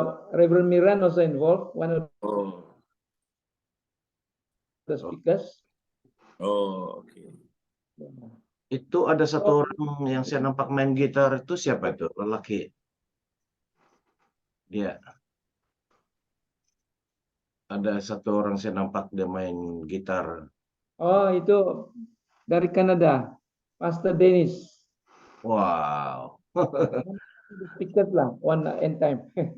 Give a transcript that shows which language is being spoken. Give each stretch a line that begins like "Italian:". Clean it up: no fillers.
English: Reverend Miran also involved, one of the speakers. Oh, oke.
Malay: Itu ada satu orang yang saya nampak main gitar, itu siapa itu? Lelaki. Dia. Ada satu orang saya nampak dia main gitar. Oh, itu dari Kanada, Pastor Dennis. Wow.
English: Speakers lah, one end time.